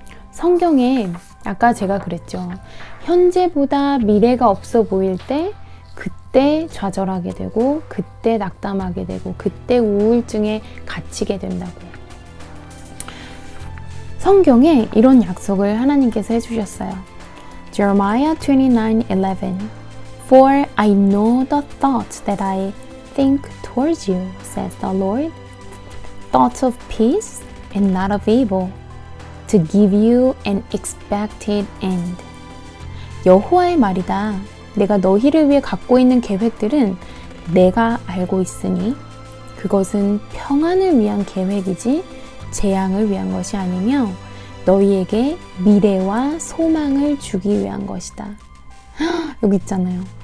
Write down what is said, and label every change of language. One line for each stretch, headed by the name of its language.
Korean: 성경에 아까 제가 그랬죠. 현재보다 미래가 없어 보일 때 그때 좌절하게 되고 그때 낙담하게 되고 그때 우울증에 갇히게 된다고. 성경에 이런 약속을 하나님께서 해주셨어요.
English: Jeremiah 29:11 For I know the thoughts that I think towards you, says the Lord, thoughts of peace and not of evil, to give you an expected end.
Korean: 여호와의 말이다. 내가 너희를 위해 갖고 있는 계획들은 내가 알고 있으니 그것은 평안을 위한 계획이지 재앙을 위한 것이 아니며 너희에게 미래와 소망을 주기 위한 것이다. 여기 있잖아요.